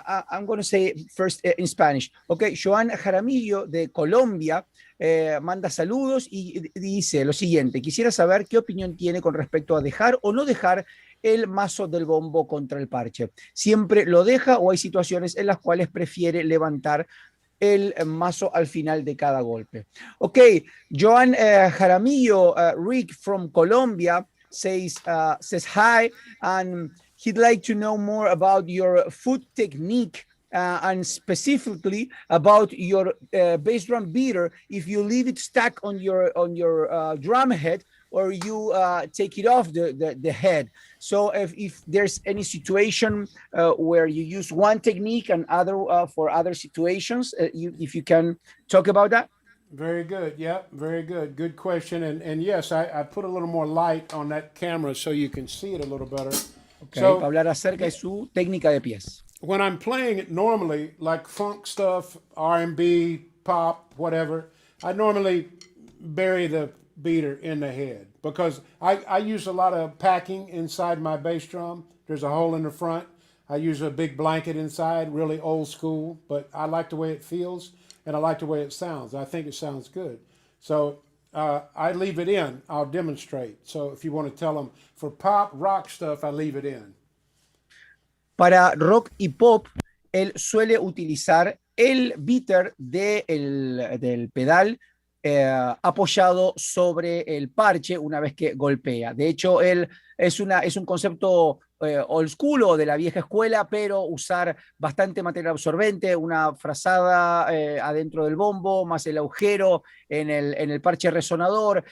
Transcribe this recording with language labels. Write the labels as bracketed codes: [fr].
[en] I'm going to say first in Spanish. [es] Okay, Joan Jaramillo de Colombia manda saludos y dice lo siguiente: quisiera saber qué opinión tiene con respecto a dejar o no dejar el mazo del bombo contra el parche. ¿Siempre lo deja o hay situaciones en las cuales prefiere levantar el mazo al final de cada golpe? [en] Okay, Joan Jaramillo, Rick from Colombia says hi, and he'd like to know more about your foot technique and specifically about your bass drum beater. If you leave it stuck on your drum head, or you take it off the head. So if there's any situation where you use one technique and other for other situations, if you can talk about that. Very good. Yeah, very good. Good question. And yes, I put a little more light on that camera so you can see it a little better. [es] Okay, para hablar acerca de su técnica de pies. [en] When I'm playing it normally, like funk stuff, R&B, pop, whatever, I normally bury the beater in the head because I use a lot of packing inside my bass drum. There's a hole in the front. I use a big blanket inside, really old school, but I like the way it feels and I like the way it sounds. I think it sounds good. So I leave it in. I'll demonstrate. So if you want to tell them, for pop, rock stuff, I leave it in. [es] Para rock y pop, él suele utilizar el beater del pedal apoyado sobre el parche una vez que golpea. De hecho, él es un concepto old school o de la vieja escuela, pero usar bastante material absorbente, una frazada adentro del bombo, más el agujero en el parche resonador.